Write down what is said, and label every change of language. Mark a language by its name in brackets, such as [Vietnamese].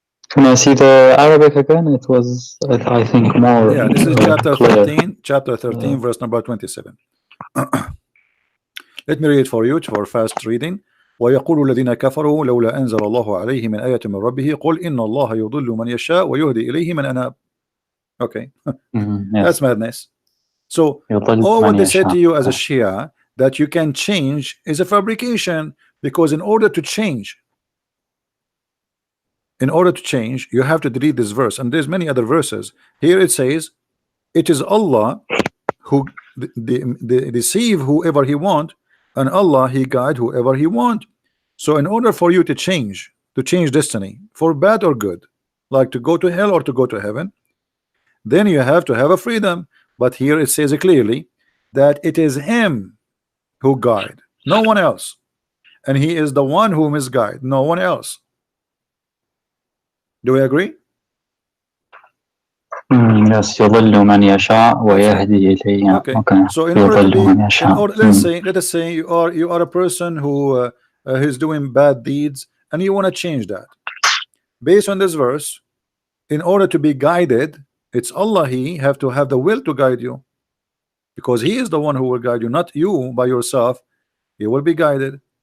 [English] Can I see the Arabic again? It was, I think, more Yeah, this is chapter clear. 13, chapter 13, verse number 27. Let me read it for you for fast reading. [Arabic] ويقول الذين كفروا لولا أنزل الله عليه من آية من ربه قل إن الله يضل من يشاء ويهدي إليه من أناب. [English] Okay, Yes. that's madness. So [Arabic] يضل [English] all what [Arabic] من [English] they said to [Arabic] يشاء. [English] you as a Shia that you can change is a fabrication, because in order to change, you have to delete this verse, and there's many other verses. Here it says it is Allah who deceive whoever he want, and Allah he guide whoever he want. So in order for you to change destiny for bad or good, like to go to hell or to go to heaven, then you have to have a freedom. But here it says clearly that it is him who guide, no one else, and he is the one who misguide, no one else. Do we agree? Yes, [Arabic] يضل من يشاء ويهدي إليه. [English] Okay. So in order to be, let us say you are a person who is doing bad deeds, and you want to change that. Based on this verse, in order to be guided, it's Allah he have to have the will to guide you, because he is the one who will guide you, not you by yourself. You will be guided.